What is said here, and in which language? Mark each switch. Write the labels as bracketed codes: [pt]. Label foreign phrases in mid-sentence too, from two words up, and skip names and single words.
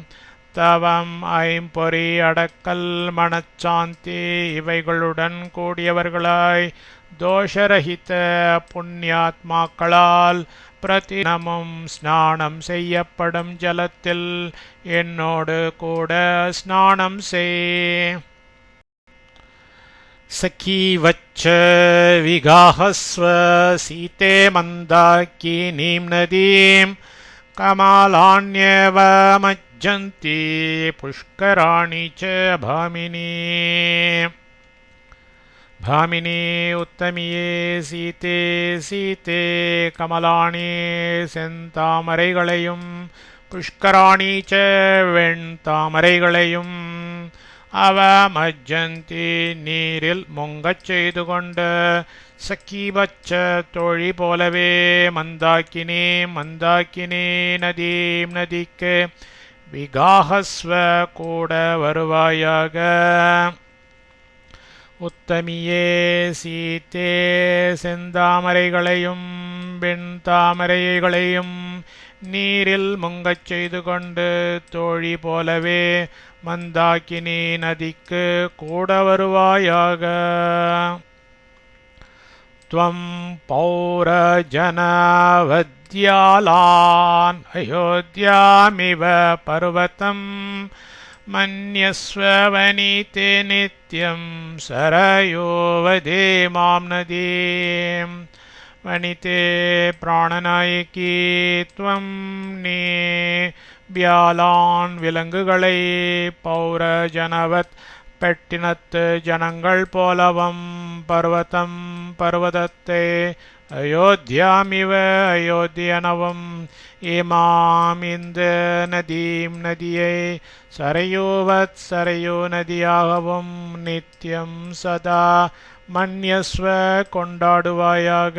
[ta] தவம் ஐம்பொறி அடக்கல் மனச்சாந்தி இவைகளுடன் கூடியவர்களாய் தோஷரகித புண்ணியாத்மாக்களால் பிரதிதினமும் ஸ்நானம் செய்யப்படும் ஜலத்தில் என்னோடு கூட ஸ்நானம் செய். [sa] सखीवच्च विगाहस्व सीते मन्दाकिनीं नदीं कमलान्येव मज्जन्ति पुष्कराणि च भामिनी. [ta] भामिनी उत्तमिये [sa] सीते सीते कमलाणि [ta] செந்தாமரைகளையும் [sa] पुष्कराणि च [ta] வெண்தாமரைகளையும் [sa] अव मज्जन्ति [ta] நீரில் முங்கச் செய்து கொண்ட சக்கீவச்ச தோழி போலவே மந்தாக்கினி மந்தாக்கினி நதீம் நதிக்கு விகாஹஸ்வ கூட வருவாயாக. உத்தமியே சீத்தே செந்தாமரைகளையும் வெண்தாமரைகளையும் நீரில் முங்கச் செய்து கொண்டு தோழி போலவே மந்தாக்கினி நதிக்கு கூட வருவாயாக. [sa] त्वं पौरजनवद्यालान् अयोध्यामिव पर्वतं मन्यस्व वनिते नित्यं सरयोवदे मां नदीं. वनिते प्राणनायकी त्वं [ta] நீ வியாலான் விலங்குகளை [sa] पौर जनवत् [ta] பெட்டினத்து ஜனங்கள் போலவும் பர்வதம் பர்வதத்தை அயோத்தியாமிவ அயோத்தியனவும் இமாம் இந்த நதீம் நதியை சரையோவத் சரையோ நதியாகவும் நித்தியம் சதா மன்யஸ்வ கொண்டாடுவாயாக.